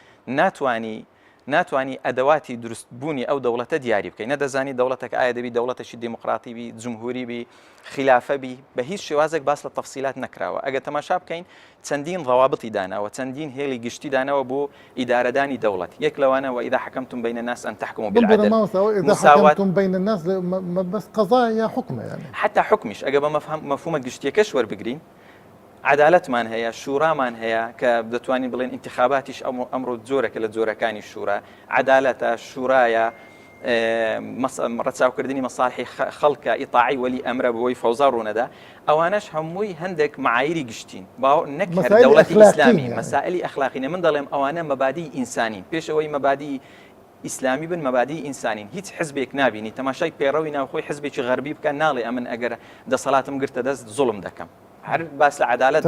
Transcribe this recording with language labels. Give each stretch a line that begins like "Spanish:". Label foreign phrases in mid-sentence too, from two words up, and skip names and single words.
Central Kurdish: ناتوانی ئەدەواتی دروستبوونی ئەو دەوڵەتە دیاری بکەین نەدەزانی دەوڵەتێک ئایا دەبی دەوڵەتێکی دیموقراتی بی جمهوری بی خلافە بی بە هیچ شێوازێک باس لە تەفسیلات نەکراوە ئەگەر تەماشا بکەین چەندین ڕەوابطی داناوە چەندین هێڵی گشتی داناوە بۆ ئیدارەدانی دەوڵەت یەک لەوانەوە
Arabic: ئیدا حەکەمتم بین الناس أن تحكموا بالعدل مساواة بين الناس بس قضاء يا حكم يعني
Central Kurdish: حتى حكمش ئەگە بە مەفهومە گشتیەکەش وەربگرین عدالەتمان هەیە شورامان هەیە کە دەتوانین بڵێن انتخاباتیش ئەمڕۆ جۆرەکە لە جۆرەکانی شورا عدالەتە شورایە ڕەچاوکردنی مەساڵحی خەڵکە ئیطاعی وەلی ئەمرە بەوەی فەوزا ڕوونەدا ئەوانەش هەمووی هەندێک معایری گشتین نەک هەر دەوڵەتی ئیسلامی مەسائلی ئەخلاقینە من دەڵێم ئەوانە مەبادی ئینسانین پێشەوەی مەبادی ئیسلامی بن مەبادی ئینسانین هیچ حزبێک نابینی تەماشای پێڕەوی ناوخۆی حزبێکی غەربی بکە ناڵێ ئەمن ئەگەر دەسەڵاتم گرتە دەست زوڵم دەکەم هەر باس لە عدالەت